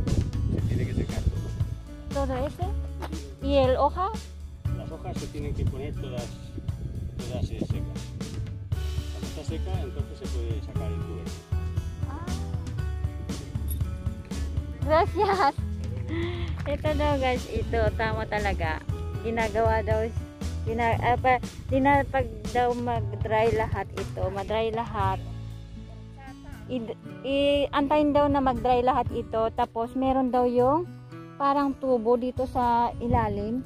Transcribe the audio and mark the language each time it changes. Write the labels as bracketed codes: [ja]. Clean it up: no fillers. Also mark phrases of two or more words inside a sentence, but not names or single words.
[es] Se tiene que secar todo. Todo ese. ¿Y el hoja? Las hojas se tienen que poner todas secas. Cuando está seca, entonces se puede sacar el tubérculo. Gracias. [tl] Ito daw guys, ito tama talaga. Ginagawa daw pag daw mag-dry lahat ito, mag-dry lahat. Antayin daw na mag-dry lahat ito, tapos meron daw yung parang tubo dito sa ilalim.